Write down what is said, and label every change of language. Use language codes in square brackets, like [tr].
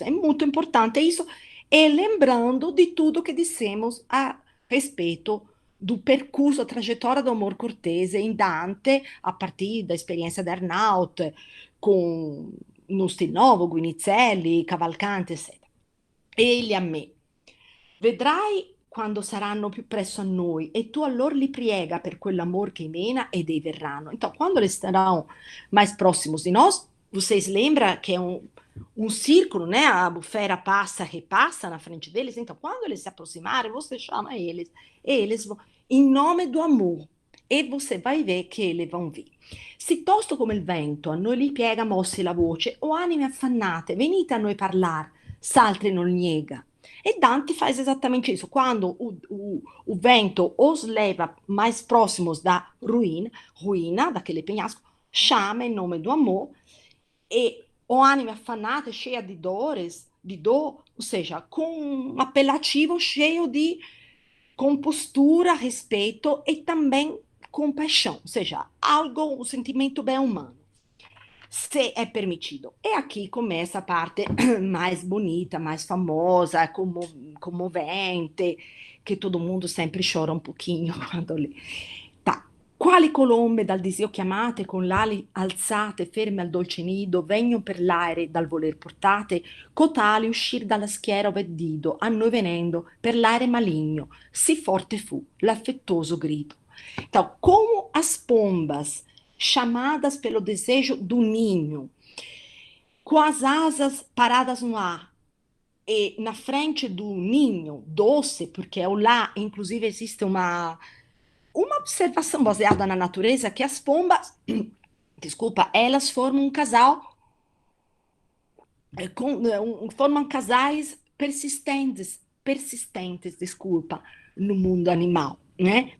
[pt] É muito importante isso, e lembrando de tudo que dissemos a respeito do percurso, a trajetória do amor cortese em Dante, a partir da experiência de Arnaut, com Nostinovo, Guinizelli, Cavalcanti, eccetera. [it] Egli a me. Vedrai quando saranno più presso a noi e tu allora li priega per quell'amor que emana e dei verranno. [pt] Então, quando eles estarão mais próximos de nós, vocês lembram que é um círculo, né? A bufera passa, repassa na frente deles. Então, quando eles se aproximarem, você chama eles e eles vão, em nome do amor, e você vai ver che eles vão vir. [it] Se tosto come il vento a noi li piega mossi la voce, o anime affannate, venite a noi parlar, s'altri non niega. [pt] E Dante faz exatamente isso. Quando o vento os leva mais próximos da ruína, daquele penhasco, chama em nome do amor, e o [it] anima affannata, [pt] cheia de dores, de dor, ou seja, com um apelativo cheio de compostura, respeito e também compaixão, ou seja, algo, um sentimento bem humano, se é permitido. E aqui começa a parte mais bonita, mais famosa, comovente, che todo mundo sempre chora [it] un pochino [pt] quando lê. Tá. [it] Quali colombe dal disio chiamate, con l'ali alzate, ferme al dolce nido, vegno per l'aere dal voler portate, cotali uscir dalla schiera ove dido, a noi venendo, per l'aere maligno, sì forte fu l'affettuoso grido. [pt] Então, como as pombas chamadas pelo desejo do ninho, com as asas paradas no ar, e na frente do ninho doce, porque lá, inclusive, existe uma observação baseada na natureza que as pombas, desculpa, elas formam um casal, formam casais persistentes, desculpa, no mundo animal, né?